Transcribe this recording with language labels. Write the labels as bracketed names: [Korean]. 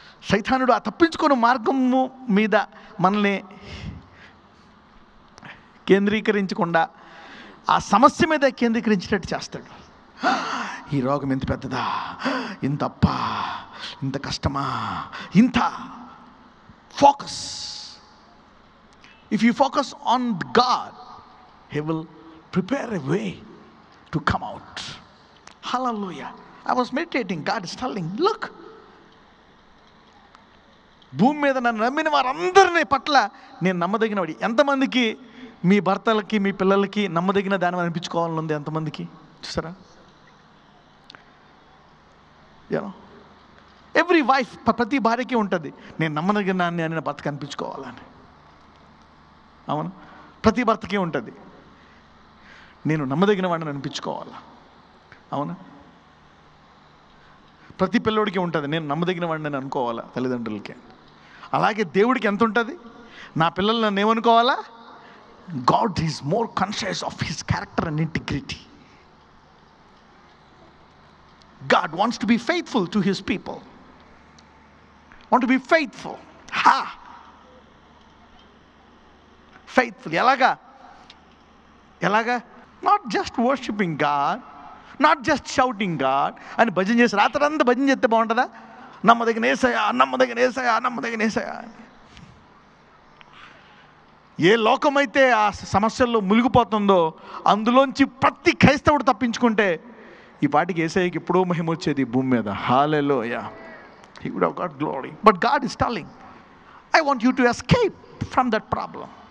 [Telugu] సైతానుడు ఆ తప్పించుకునే మార్గము మీద మనల్ని కేంద్రీకరించకుండా ఆ సమస్య మీద కేంద్రీకరించేటట్టు చేస్తాడు. ఈ రోగం ఎంత పెద్దదా, ఇంత అప్పా, ఇంత కష్టమా, ఇంత focus. [English] If you focus on God, He will prepare a way to come out. Hallelujah. I was meditating. God is telling, look, [Telugu] భూమి మీద నన్ను నమ్మిన వారందరినీ పట్ల నేను నమ్మదగినవాడి. ఎంతమందికి మీ భర్తలకి, మీ పిల్లలకి నమ్మదగిన దాని అనిపించుకోవాలని ఉంది? ఎంతమందికి? చూసారా? [English] every wife, [Telugu] ప్రతి భార్యకి ఉంటుంది, నేను నమ్మదగిన దాన్ని అని నా భర్తకు అనిపించుకోవాలని. అవును, ప్రతి భర్తకి ఉంటుంది, నేను నమ్మదగిన వాడిని అనిపించుకోవాలా. అవునా? ప్రతి పిల్లోడికి ఉంటుంది, నేను నమ్మదగిన వాడిని అని అనుకోవాలా తల్లిదండ్రులకి. అలాగే దేవుడికి ఎంత ఉంటుంది, నా పిల్లలు నన్ను ఏమనుకోవాలా? [English] God is more conscious of his character and integrity. God wants to be faithful to his people. Want to be faithful. [Telugu] Faithful. ఎలాగా? [English] not just worshipping God, not just shouting God [Telugu] అని భజన చేసి రాత్రంతా భజన చేస్తే బాగుంటుందా? నమ్మదగిన యేసయ్యా, నమ్మదగిన యేసయ్యా, నమ్మదగిన యేసయ్యా. ఏ లోకమైతే ఆ సమస్యల్లో మునిగిపోతుందో అందులోంచి ప్రతి క్రైస్తవుడు తప్పించుకుంటే ఈ పాటికి యేసయ్యకి ఎప్పుడో మహిమ వచ్చేది భూమి మీద. హల్లెలూయా. [English] He would have got glory. But God is telling, I want you to escape from that problem.